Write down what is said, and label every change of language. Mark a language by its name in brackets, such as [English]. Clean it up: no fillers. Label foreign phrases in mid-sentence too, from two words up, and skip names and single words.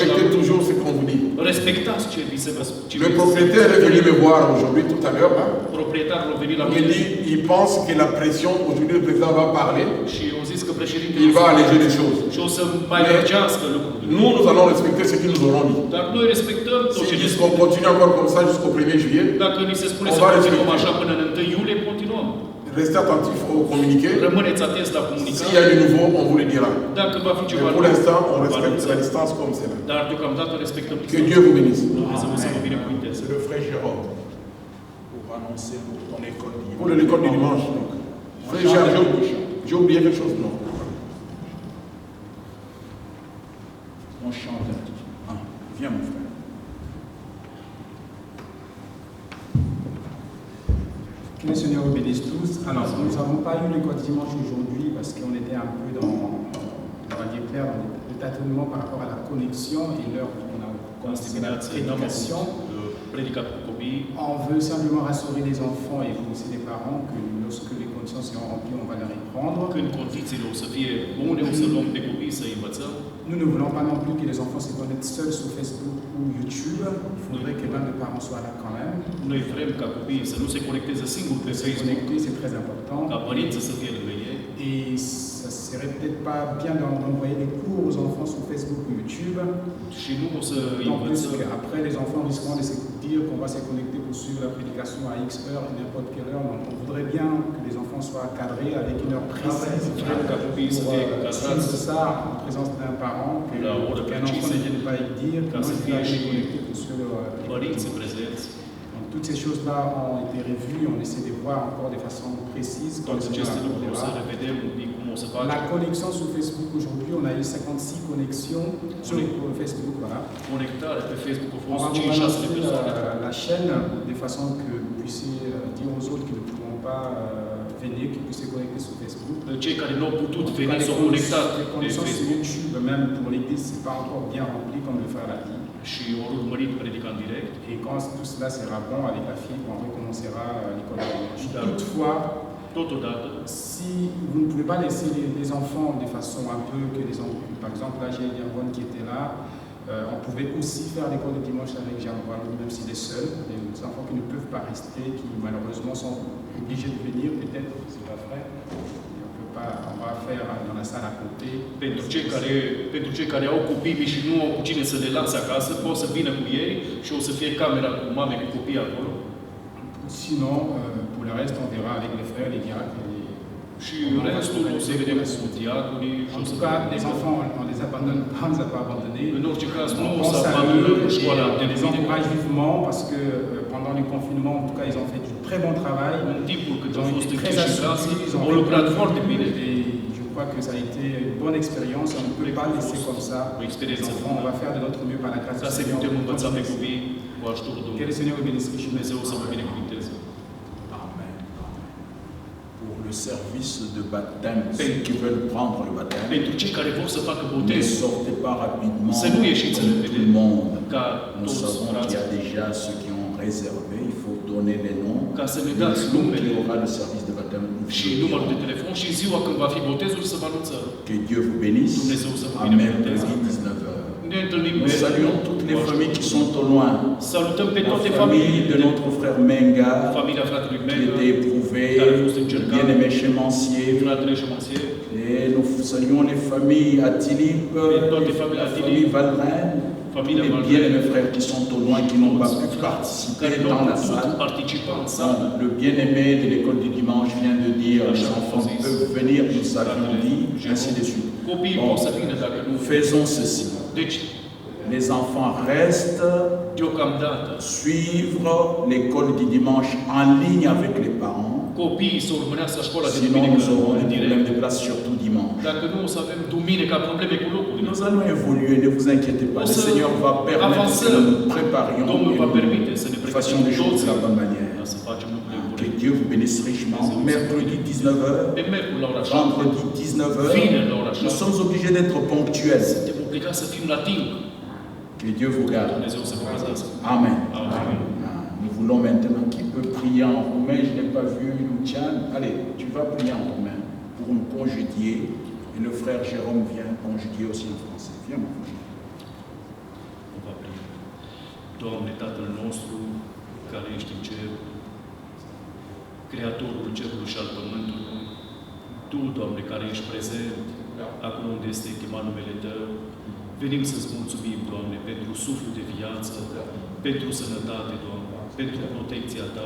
[French] respectez toujours ce qu'on vous dit. [Romanian] respectați ce vi se vă [French] Le propriétaire est venu me voir aujourd'hui, tout à l'heure. Là. [Romanian] Proprietarul a venit la [French] Il me [Romanian] mine [French] dit, il pense que la pression, aujourd'hui le président va parler, [Romanian] și au zis că președintele [French] il va alléger les choses. [Romanian] și o să mai lărgească lucrurile. [French] Nous, nous allons respecter ce qu'ils nous auront dit. [Romanian] Dar noi respectăm tot ce [French] S'ils ne disent [Romanian] spun. [French] qu'on continue encore comme ça jusqu'au 1er juillet, [Romanian] Dacă ni se spune [French] On [Romanian] să [French] va [Romanian] continuăm [French] respecter. [Romanian] așa până în 1 iulie, continuăm. [French] restez attentifs au communiqué. [Romanian] Rămâneți atenți la [French] S'il y [Romanian] comunicare. [French] a du nouveau, on vous le dira. [Romanian] Dacă va fi ceva [French] Mais pour [Romanian] nou, [French] l'instant, on [Romanian] vă [French] respecte [Romanian] anunțăm. [French] la distance comme c'est là. [Romanian] Dar deocamdată respectăm [French] Que [Romanian] distanța. [French] Dieu vous bénisse. [Romanian] Dumnezeu să vă binecuvinteze. [French] C'est le frère Jérôme pour annoncer pour ton école. Pour l'école du dimanche. Donc. Frère Jacques, j'ai oublié quelque chose, non? On chante un petit peu. Ah, viens mon frère. Que le Seigneur vous bénisse tous. Alors, nous n'avons pas eu l'école dimanche aujourd'hui parce qu'on était un peu dans, on va dire clair, dans le tâtonnement par rapport à la connexion et l'heure où on a commencé la prédication. [Romanian] Predicat cu copiii. [French] On veut simplement rassurer les enfants et vous aussi les parents que lorsque les conditions seront remplies, on va les reprendre. [Romanian] Când condițiile o să fie bune, o să luăm pe copii să învățăm. [French] Nous ne voulons pas non plus que les enfants se connectent seuls sur Facebook ou YouTube. Il faudrait que l'un des parents soit là quand même. [Romanian] Noi vrem ca copiii să nu se conecteze singuri pe [French] Se [Romanian] Facebook, [French] connecter, c'est très important. [Romanian] ca părinții să fie lângă ei. [French] Et ça serait peut-être pas bien d'envoyer des cours aux enfants sur Facebook ou YouTube. [Romanian] Și nu o să [French] En plus [Romanian] învățăm. [French] qu'après, les enfants risqueront de se dire qu'on va se connecter pour suivre la prédication à X heure, à n'importe quelle heure. Donc on voudrait bien que les enfants soient cadrés avec une heure précise. [Romanian] Vrem ca copiii să fie cadrați [French] C'est ça en présence d'un parent, [Romanian] la oră [French] qu'un enfant [Romanian] precisă, [French] ne vienne pas y dire, [Romanian] ca [French] que [Romanian] să [French] moi je [Romanian] fie [French] vais aller [Romanian] și [French] connecter pour suivre [Romanian] părinții prezenți. [French] Donc, toutes ces choses-là ont été revues, on essaie de voir encore de façon précise quand [Romanian] Toate [French] le Seigneur [Romanian] aceste lucruri o să [French] accordera. [Romanian] revedem un pic cum o să [French] La [Romanian] facem. [French] connexion sur Facebook aujourd'hui, on a eu 56 connexions sur Facebook, voilà. [Romanian] Conectare pe Facebook au [French] On [Romanian] fost [French] va [Romanian] 5-6 de [French] lancer [Romanian] persoane. [French] la chaîne de façon que vous puissiez dire aux autres qui ne pourront pas venir, qu'ils puissent se connecter sur Facebook. [Romanian] Cei care nu au putut [French] En tout cas, [Romanian] veni [French] les [Romanian] s-au conectat pe [French] connexions sur [Romanian] Facebook [French] YouTube, même pour l'église, c'est pas encore bien rempli comme le frère l'a dit. [Romanian] și au urmărit predica în direct. [French] Et quand tout cela sera bon avec la fibre, on recommencera l'école de dimanche. [Romanian] Da. [French] Toutefois, [Romanian] Totodată, [French] si vous ne pouvez pas laisser les enfants de façon un peu que les enfants, par exemple là j'ai Jean-Ron qui était là, on pouvait aussi faire l'école de dimanche avec Jean-Ron, même s'il est seul, des enfants qui ne peuvent pas rester, qui malheureusement sont obligés de venir, peut-être, c'est pas vrai, on va faire dans la salle à côté. [Romanian] pentru cei care au copii mici și nu au cu cine să le lase acasă, pot să vină cu ei și o să fie camera cu mame cu copii acolo. [French] Sinon, pour le reste, on verra avec les frères, les diacres. [Romanian] Și restul o să vedem cu diaconii. [French] En tout cas, les enfants, on les abandonne pas, on ne les a pas abandonnés. [Romanian] În orice caz, nu o [French] On [Romanian] să [French] salue [Romanian] abandonăm [French] et [Romanian] școala de [French] on les [Romanian] lumine. [French] encourage vivement parce que pendant les confinements, en tout cas, ils ont fait du très bon travail. [Romanian] În timpul cât [French] Ils [Romanian] au [French] ont [Romanian] fost [French] été très [Romanian] închiși în casă, [French] assidus, ils ont [Romanian] au lucrat foarte bine. [French] et je crois que ça a été une bonne expérience. On ne peut pas laisser comme ça [Romanian] O [French] les [Romanian] experiență [French] enfants. On [Romanian] bună. [French] va faire de notre mieux par la grâce [Romanian] Ca [French] du [Romanian] să [French] Seigneur. [Romanian] putem învăța pe copii cu ajutorul [French] Que le [Romanian] Domnului. [French] Seigneur vous bénisse richement. [Romanian] Dumnezeu să vă binecuvinteze. Amen. [French] Pour le service de baptême, ceux qui veulent prendre le baptême, [Romanian] Pentru cei care vor să facă [French] ne [Romanian] botezul, [French] sortez pas rapidement [Romanian] Să nu ieșiți [French] comme [Romanian] repede. [French] tout le monde. [Romanian] ca [French] Nous [Romanian] toți [French] savons qu'il y [Romanian] frații, [French] a déjà ceux qui ont réservé, il faut donner les noms. [Romanian] ca să ne [French] Le [Romanian] dați [French] jour qu'il y [Romanian] numele [French] aura le service de baptême, nous [Romanian] și [French] vous le [Romanian] numărul de [French] dirons. [Romanian] telefon și ziua când va fi botezul să vă anunțăm. [French] Que Dieu vous bénisse. [Romanian] Dumnezeu să vă [French] À [Romanian] binecuvânteze. [French] mercredi 19h. [Romanian] Ne întâlnim [French] Nous saluons toutes les familles qui sont au loin. [Romanian] Salutăm pe [French] La [Romanian] toate [French] famille de [Romanian] familiile, [French] notre frère Menga, [Romanian] familia fratelui [French] qui [Romanian] Menga, [French] était éprouvé, [Romanian] care a fost încercat, [French] bien-aimé Chemencier. [Romanian] fratele Șemansier, [French] Et nous saluons les familles Atilip, toutes les la familles famille Atilip, Valrin, [Romanian] familia [French] les [Romanian] Valrin, [French] bien-aimés frères qui sont au loin, qui n'ont pas pu [Romanian] care [French] participer [Romanian] nu [French] dans [Romanian] au [French] la [Romanian] putut [French] salle. [Romanian] participa în sală. [French] Le bien-aimé de l'école du dimanche vient de dire les enfants peuvent venir, nous avions dit, ainsi de suite. [Romanian] Copiii [French] Bon, [Romanian] pot să vină dacă nu. [French] faisons ceci. [Romanian] Deci, [French] Les enfants restent, [Romanian] deocamdată, [French] suivre l'école du dimanche en ligne avec les parents. [Romanian] copiii să urmărească școala de [French] Sinon, [Romanian] duminică [French] nous aurons [Romanian] în [French] des [Romanian] direct. [French] problèmes de place, surtout dimanche. [Romanian] Dacă nu, o să avem duminica probleme cu locurile. [French] Nous allons évoluer, ne vous inquiétez pas. On Le se Seigneur va permettre avance. que nous nous préparions [Romanian] Domnul [French] et [Romanian] va [French] nous [Romanian] permite să ne [French] fassions des choses de la bonne manière. [Romanian] ca să facem lucrurile [French] Que [Romanian] bune. [French] Dieu vous bénisse richement. Mercredi 19h, [Romanian] Pe miercuri la ora 7, [French] vendredi 19h, [Romanian] vineri la ora [French] nous [Romanian] 7, [French] sommes obligés d'être ponctuels. [Romanian] suntem obligați să fim la timp. [French] Que Dieu vous garde. [Romanian] Dumnezeu să vă păzească. Amen. Amin. [French] Nous voulons maintenant qui peut prier en roumain. Je n'ai pas vu Lucian. Allez, tu vas prier en roumain pour me congédier. Et le frère Jérôme vient congédier aussi en français. Viens, mon frère. [Romanian] O va primi. Doamne, Tatăl nostru, care ești în cer, Creatorul cerului și al pământului, Tu, Doamne, care ești prezent acolo unde este chemat numele Tău, venim să-ți mulțumim, Doamne, pentru suflu de viață, pentru sănătate, Doamne, pentru protecția Ta.